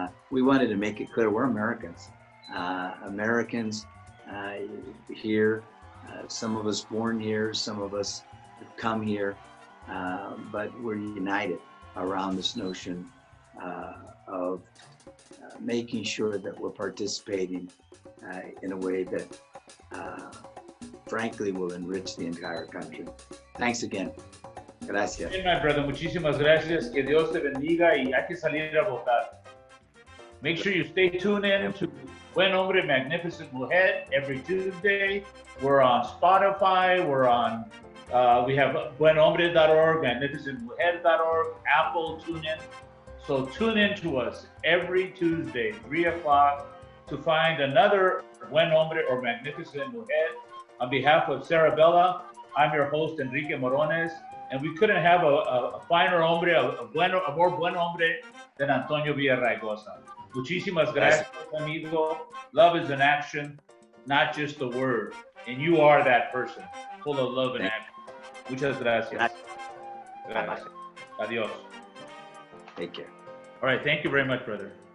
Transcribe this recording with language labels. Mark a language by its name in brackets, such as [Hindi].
[English] We wanted to make it clear we're Americans. Americans here, some of us born here, some of us have come here, but we're united around this notion of making sure that we're participating in a way that frankly will enrich the entire country. Thanks again. [Spanish] Gracias. Bien, [English] my brother, [Spanish] muchísimas gracias. Que Dios te bendiga y hay que salir a votar. [English] Make sure you stay tuned in to Buen Hombre, Magnificent Mujer every Tuesday. We're on Spotify. We're on, we have buenhombre.org, magnificentmujer.org, Apple, TuneIn. So tune in to us every Tuesday, 3 o'clock, to find another Buen Hombre or Magnificent Mujer. On behalf of Sarabella, I'm your host, Enrique Morones, and we couldn't have a finer hombre, a more buen hombre than Antonio Villaraigosa. [Spanish] Muchísimas gracias, amigo. [English] Love is an action, not just a word. And you are that person, full of love and action. [Spanish] Muchas gracias. Gracias. Adios. [English] Take care. All right. Thank you very much, brother.